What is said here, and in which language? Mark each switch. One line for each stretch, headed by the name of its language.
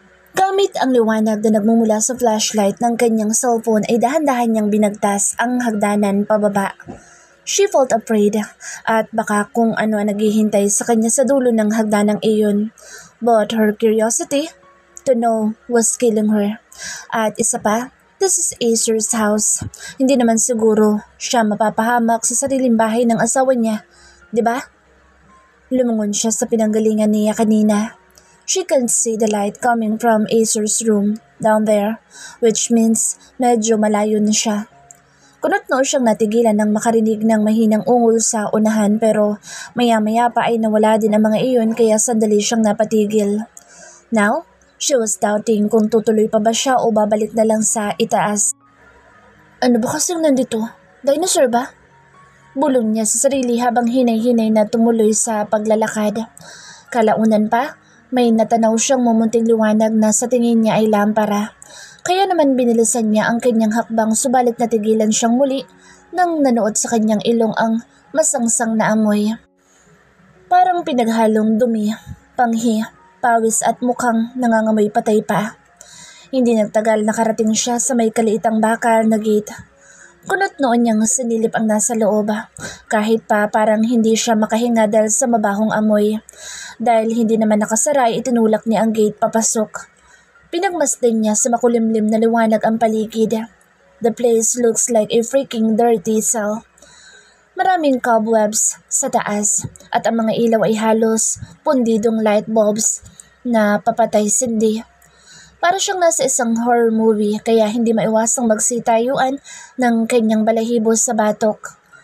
Filipino: Gamit ang liwanag na nagmumula sa flashlight ng kanyang cellphone ay dahan-dahan niyang binagtas ang hagdanan pababa.
English: She felt afraid
Filipino: at baka kung ano ang naghihintay sa kanya sa dulo ng hagdanang iyon.
English: But her curiosity to know was killing her.
Filipino: At isa pa,
English: this is Acer's house.
Filipino: Hindi naman siguro siya mapapahamak sa sariling bahay ng asawa niya, di ba? Lumungon siya sa pinanggalingan niya kanina.
English: She can see the light coming from Acer's room down there, which means
Filipino: medyo malayo na siya. Kunot-noo siyang natigilan nang makarinig ng mahinang ungol sa unahan pero maya-maya pa ay nawala din ang mga iyon kaya sandali siyang napatigil.
English: Now, she was doubting
Filipino: kung tutuloy pa ba siya o babalik na lang sa itaas. Ano ba kasing nandito? Dinosaur ba? Bulong niya sa sarili habang hinay-hinay na tumuloy sa paglalakad. Kalaunan pa, may natanaw siyang mumunting liwanag na sa tingin niya ay lampara. Kaya naman binilisan niya ang kanyang hakbang subalit natigilan siyang muli nang nanood sa kanyang ilong ang masangsang na amoy. Parang pinaghalong dumi, panghi, pawis at mukhang nangangamoy patay pa. Hindi nagtagal nakarating siya sa may kaliitang bakal na gate. Kunot-noo niyang sinilip ang nasa loob, kahit pa parang hindi siya makahinga dahil sa mabahong amoy. Dahil hindi naman nakasara ay itinulak niya ang gate papasok. Pinagmasdan niya sa makulimlim na liwanag ang paligid.
English: The place looks like a freaking dirty cell.
Filipino: Maraming cobwebs sa taas at ang mga ilaw ay halos pundidong light bulbs na papatay-sindi. Para siyang nasa isang horror movie kaya hindi maiwasang magsitayuan ng kanyang balahibo sa batok.